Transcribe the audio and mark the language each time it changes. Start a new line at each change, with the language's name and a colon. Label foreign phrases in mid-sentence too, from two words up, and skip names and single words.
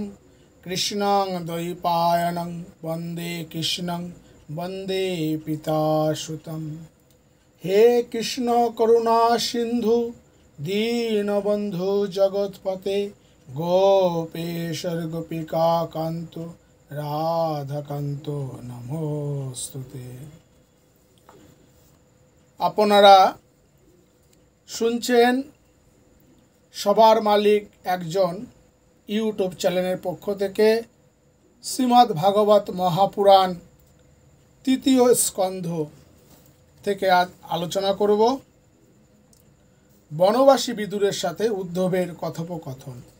Sanskrit: कृष्णं द्वैपायनं वंदे कृष्णं वंदे पितासुतं। हे कृष्ण करुणा सिंधु दीनबंधु जगत्पते गोपेश्वर गोपिका कांतो राधाकांतो नमोस्तुते।
Bangla: আপনারা শুনছেন সবার মালিক একজন ইউটিউব চ্যানেলের পক্ষ থেকে শ্রীমদ্ ভাগবত মহাপুরাণ তৃতীয় স্কন্ধ থেকে আজ আলোচনা করব বনবাসী বিদুরের সাথে উদ্ধবের কথোপকথন।